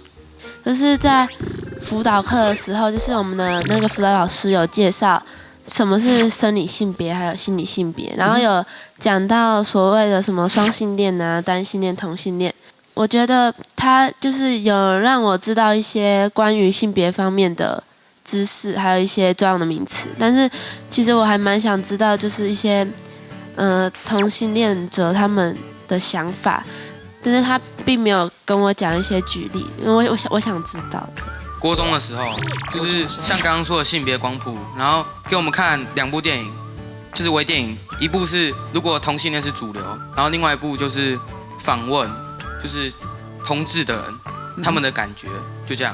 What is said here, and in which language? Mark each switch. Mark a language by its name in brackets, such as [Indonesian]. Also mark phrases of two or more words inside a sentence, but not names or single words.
[Chinese] 就是在輔導課的時候，就是我們的那個輔導老師有介紹什麼是生理性別，還有心理性別，然後有講到所謂的什麼雙性戀啊、單性戀、同性戀。我覺得他就是有讓我知道一些關於性別方面的知識，還有一些專用的名詞。但是其實我還蠻想知道，就是一些同性戀者他們的想法，但是他並沒有跟我講一些舉例，因為我想知道的。國中的時候，就是像剛剛說的性別光譜，然後給我們看2部電影，就是微電影，一部是如果同性戀是主流，然後另外一部就是訪問，就是同志的人， 他们的感觉，就这样。